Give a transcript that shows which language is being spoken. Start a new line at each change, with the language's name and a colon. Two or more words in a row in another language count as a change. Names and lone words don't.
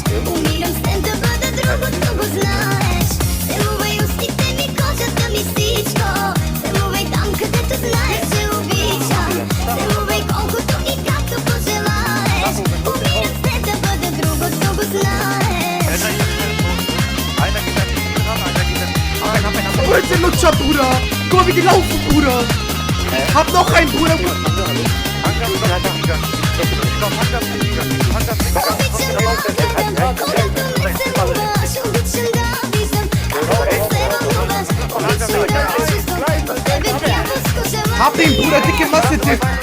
Bulgarian: Умирам с теб да бъда другото, го знаеш. Целувай устните ми, кожата ми, всичко. Целувай там, където знаеш, че обичам. Целувай колкото и както пожелаеш. Умирам с теб да бъда другото, го знаеш.
German: Bitte Lutscher, Bruder! Guck mal, wie die laufen, Bruder! Hab noch einen, Bruder! Hab den, Bruder, dicke Masse, Tipp!